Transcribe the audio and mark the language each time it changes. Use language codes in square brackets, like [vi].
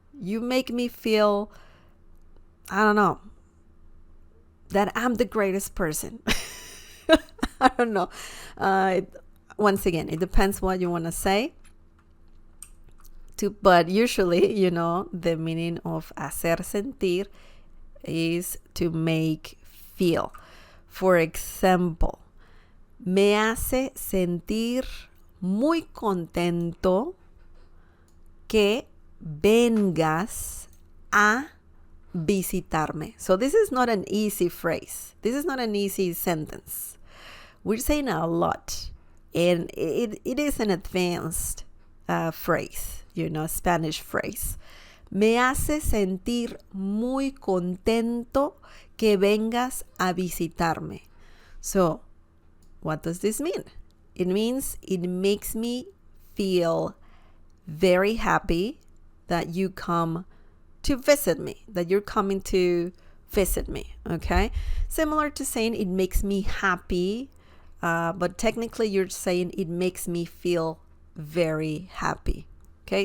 [en] You make me feel, I don't know, that I'm the greatest person. I don't know. Once again, it depends what you want to say. But usually, the meaning of hacer sentir is to make feel. For example, [es] me hace sentir muy contento que vengas a visitarme. [en] So this is not an easy phrase. This is not an easy sentence. We're saying a lot. And it is an advanced phrase, Spanish phrase. [es] Me hace sentir muy contento que vengas a visitarme. [en] So, what does this mean? It means it makes me feel very happy that you come to visit me, that you're coming to visit me, okay? Similar to saying it makes me happy, but technically you're saying it makes me feel very happy, okay?